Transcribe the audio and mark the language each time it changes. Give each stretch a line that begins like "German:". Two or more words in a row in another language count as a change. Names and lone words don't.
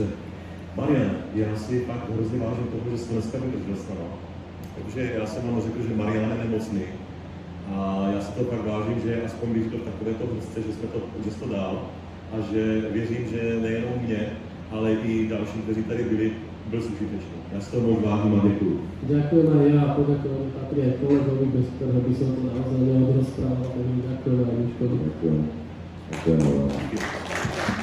Czech: Marian, já si fakt hrozně vážím toho, že jsi dneska vydržel s náma. Protože já jsem vám řekl, že Marian je nemocný. A já si to fakt vážím, že aspoň bych to v takovéto hrdce, že jsi to dal. A že věřím, že nejenom mě, ale i další, kteří tady byli, byl užitečný. Já si to moc vážím a děkuju.
Slovak: Ďakujem aj ja a poďakujem patrí aj kolegovi, bez ktorého by som to naozaj neodrozprával. Ďakujem aj Miškovi. Ďakujem. Ďakujem veľmi.